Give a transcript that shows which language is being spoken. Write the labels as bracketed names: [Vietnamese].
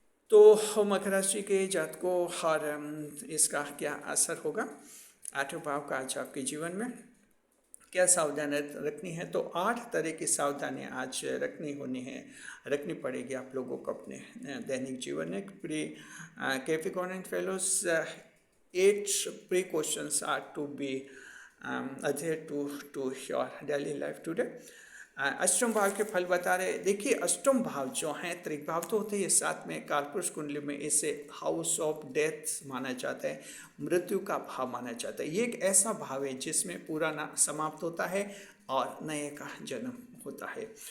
[Hindi] तो मकर राशि के जातकों और इसका क्या असर होगा 8वें भाव का आज आपके जीवन में क्या सावधानी रखनी है। तो 8 तरह की सावधानियाँ आज रखनी पड़ेगी आप लोगों को अपने दैनिक जीवन में। [English] Capricorn and fellows 8 precautions are to be adhered to your daily life today। [Hindi] अष्टम भाव के फल बता रहे। देखिए अष्टम भाव जो हैं, त्रिक भाव तो होते हैं, साथ में कालपुरुष कुंडली में इसे हाउस ऑफ डेथ माना जाता है, मृत्यु का भाव माना जाता है। ये एक ऐसा भाव है जिसमें पुराना समाप्त होता है और नए का जन्म होता है।